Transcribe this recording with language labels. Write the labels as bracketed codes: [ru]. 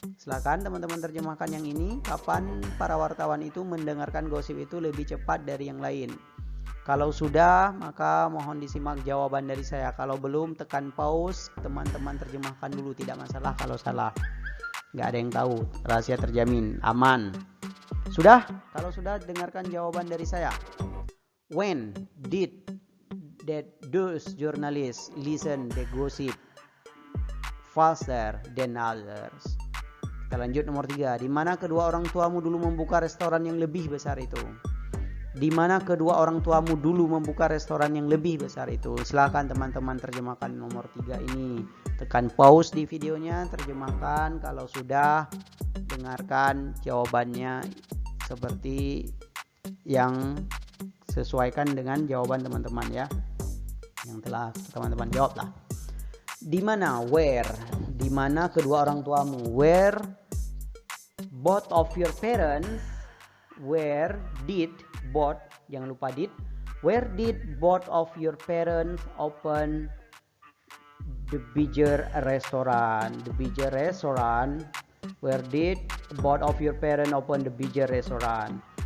[id] Silakan teman-teman terjemahkan yang ini. Kapan para wartawan itu mendengarkan gosip itu lebih cepat dari yang lain? Kalau sudah, maka mohon disimak jawaban dari saya. Kalau belum, tekan pause. Teman-teman terjemahkan dulu, tidak masalah kalau salah. Nggak ada yang tahu, rahasia terjamin, aman. Sudah? Kalau sudah, dengarkan jawaban dari saya. [en] When did those journalists listen the gossip faster than others? [id] Kita lanjut nomor 3. Di mana kedua orang tuamu dulu membuka restoran yang lebih besar itu? Di mana kedua orang tuamu dulu membuka restoran yang lebih besar itu? Silakan teman-teman terjemahkan nomor 3 ini. Tekan pause di videonya, terjemahkan. Kalau sudah, dengarkan jawabannya seperti yang sesuaikan dengan jawaban teman-teman ya. Yang telah teman-teman jawab lah. Di mana? [en] Where? [id] Di mana kedua orang tuamu? [en] Where both of your parents? Where did both? [id] Jangan lupa [en] did. Where did both of your parents open the bigger restaurant? The bigger restaurant. Where did both of your parents open the bigger restaurant?